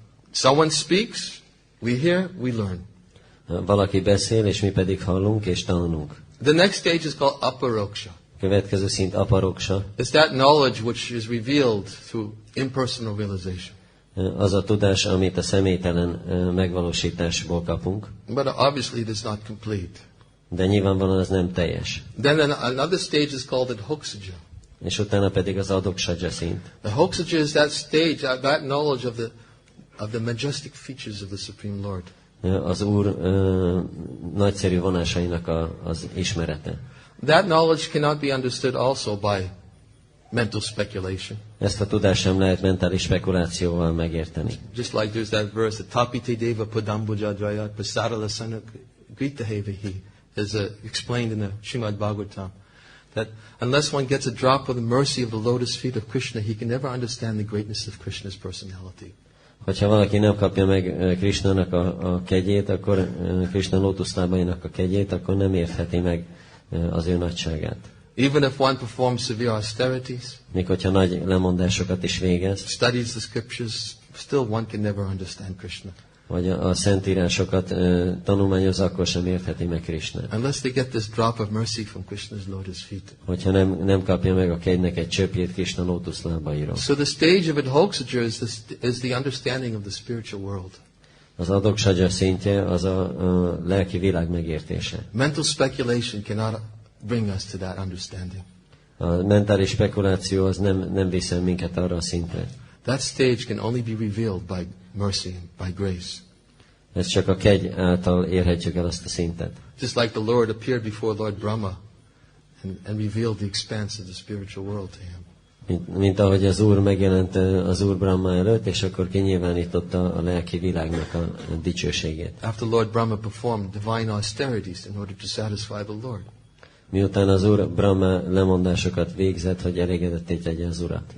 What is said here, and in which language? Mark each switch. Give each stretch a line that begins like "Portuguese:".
English: Someone speaks, we hear, we learn.
Hungarian: Valaki beszél, és mi pedig hallunk és tanulunk.
English: The next stage is called aparoksha.
Hungarian: Következő szint aparoksa.
English: It's that knowledge which is revealed through impersonal realization.
Hungarian: Az a tudás, amit a személytelen megvalósításból kapunk.
English: But obviously it is not complete.
Hungarian: De nyilvánvalóan ez nem teljes.
English: Then another stage is called adhoksaja.
Hungarian: És utána pedig az adoksaja szint.
English: Adhoksaja is that stage, that knowledge of the majestic features of the Supreme Lord.
Hungarian: Az Úr nagyszerű vonásainak az ismerete.
English: That knowledge cannot be understood also by mental speculation.
Hungarian: Ezt a tudást sem lehet mentális spekulációval megérteni.
English: Just like there's that verse,
Sanskrit: Tapi Tedeva Padambujadraya Pasaralasana Gritahevihi,
English: is explained in the Srimad Bhágavatam, that unless one gets a drop of the mercy of the lotus feet of Krishna, he can never understand the greatness of Krishna's personality.
Hungarian: Hogyha valaki nem kapja meg Krishnának a kegyét, akkor Krishna lótuszlábainak a kegyét, akkor nem értheti meg az ő nagyságát.
English: Even if one performs severe austerities,
Hungarian: még hogyha nagy lemondásokat is végez,
English: studies the scriptures, still one can never understand Krishna.
Hungarian: Vagy a szentírásokat tanulmányozza, akkor sem értheti meg Krishnát.
English: Unless they get this drop of mercy from Krishna's lotus feet.
Hungarian: Hogyha nem kapja meg a kegynek egy csöpjét Krishna lótuszlábairól.
English: So the stage of adhokshaja is the understanding of the spiritual world.
Hungarian: Az adhokshaja szintje az a lelki világ megértése.
English: Mental speculation cannot bring us to that understanding.
Hungarian: A mentális spekuláció az nem viszel minket arra a szintre.
English: That stage can only be revealed by mercy, by grace.
Hungarian: Ez csak a kegy által érhetjük el azt a szintet.
English: Just like the Lord appeared before Lord Brahma and revealed the expanse of the spiritual world to him.
Hungarian: Mint ahogy az Úr megjelent az Úr Brahma előtt, és akkor kinyilvánította a lelki világnak a dicsőségét.
English: After Lord Brahma performed divine austerities in order to satisfy the Lord.
Hungarian: Miután az Úr Brahma lemondásokat végzett, hogy elégedetté tegye az Urat.